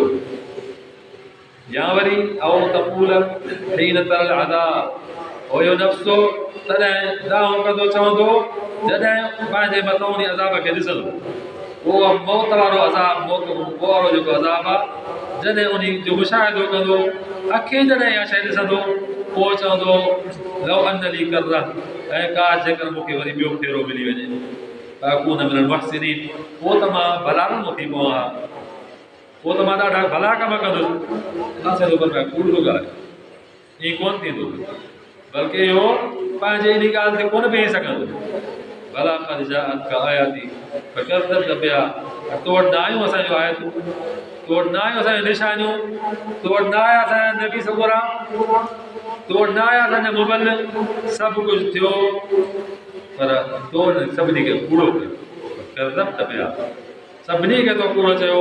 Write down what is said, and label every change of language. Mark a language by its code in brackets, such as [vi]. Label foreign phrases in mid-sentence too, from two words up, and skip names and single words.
[sd] या वरी [ar] أو تقول حين ترى العذاب [sd] हुयो नफ़्सो, तॾहिं दावो कंदो चवंदो जॾहिं पंहिंजे मथां उन अज़ाब खे ॾिसंदो, उहो मौत वारो अज़ाब, मौत वारो जेको अज़ाब आहे, जॾहिं उन जो मुशाहिदो कंदो, अखियुनि जॾहिं इहा शइ ॾिसंदो, पोइ चवंदो [ar] لو أن لي كرة, [sd] ऐं काश जेकर मूंखे वरी ॿियो फेरो मिली वञे, [ar] أكون من المحسنين, [sd] पोइ त मां भलारन थी पवां हा, पोइ त मां ॾाढा भला कम कंदुसि। कूड़ थो ॻाल्हि, ईअं कोन थींदो, बल्कि इहो पंहिंजे इन ॻाल्हि ते कोन बीही सघंदो। [ar] بلى قد جاءتك آياتي فكذبت بها, [sd] तो वटि न आयूं असांजूं आयतूं, तो वटि न आयूं असांजूं निशानियूं, तो वटि न आया असांजा नबी सगोरा, तो वटि न आया असांजा मुबल्लिग़, सभु कुझु थियो पर तो सभिनी खे कूड़ो कयो। [ar] فكذبت بها, [sd] सभिनी खे तो कूड़ो चयो।